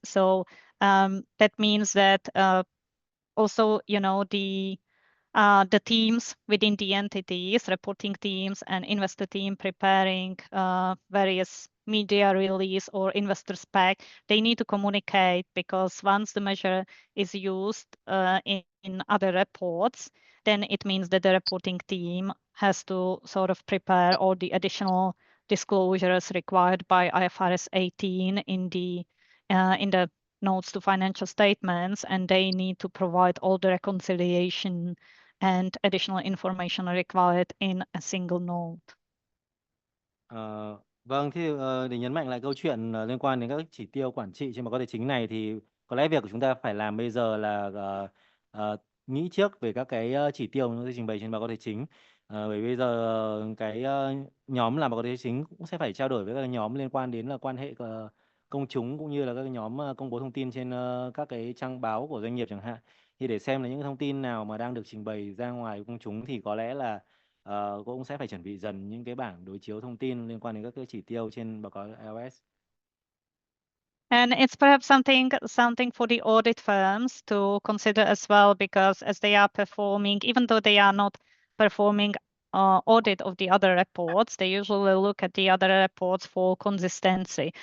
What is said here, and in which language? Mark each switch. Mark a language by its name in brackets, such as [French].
[English] So that means that also, the teams within the entities, reporting teams and investor team preparing various media release or investor spec, they need to communicate, because once the measure is used in other reports, then it means that the reporting team has to sort of prepare all the additional disclosures required by IFRS 18 in the notes to financial statements, and they need to provide all the reconciliation and additional information required in a single note. [Vietnamese] Vâng, thì để nhấn mạnh lại câu chuyện liên quan đến các chỉ tiêu quản trị trên báo cáo tài chính này thì có lẽ việc của chúng ta phải làm bây giờ là nghĩ trước về các cái chỉ tiêu nó sẽ trình bày trên báo cáo tài chính. Bởi bây giờ cái nhóm làm báo cáo tài chính cũng sẽ phải trao đổi với các nhóm liên quan đến là quan hệ công chúng cũng như là các cái nhóm công bố thông tin trên các cái trang báo của doanh nghiệp chẳng hạn. Thì để xem là những thông tin nào mà đang được trình bày ra ngoài công chúng thì có lẽ là cũng sẽ phải chuẩn bị dần những cái bảng đối chiếu thông tin liên quan đến các cái chỉ tiêu trên báo cáo IFRS. [English] And it's perhaps something for the audit firms to consider as well, because as they are performing, even though they are not performing audit of the other reports, they usually look at the other reports for consistency.